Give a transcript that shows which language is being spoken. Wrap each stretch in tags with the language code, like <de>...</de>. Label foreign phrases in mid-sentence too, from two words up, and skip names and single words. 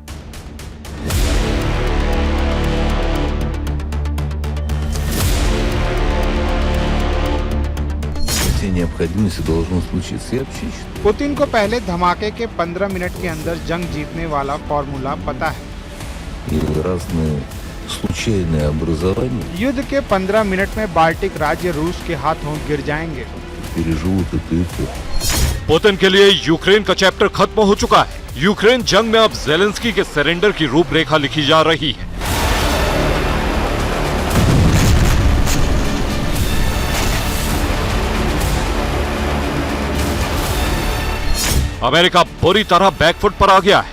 <ru>необходимости должно случиться. Я вообще считаю.</ru> <hi>पुतिन को पहले धमाके के 15 मिनट के अंदर जंग जीतने वाला फॉर्मूला पता है।</hi> <ru>И разные случайные образования</ru> <hi>युद्ध के 15 मिनट में बाल्टिक राज्य रूस के हाथों गिर जाएंगे।</hi> <ru>переживут эту эпоху.</ru> <hi>पुतिन के लिए यूक्रेन का चैप्टर खत्म हो चुका है। यूक्रेन जंग में अब जेलेंस्की के सरेंडर की रूपरेखा लिखी जा रही है। अमेरिका बुरी तरह बैकफुट पर आ गया है।</hi>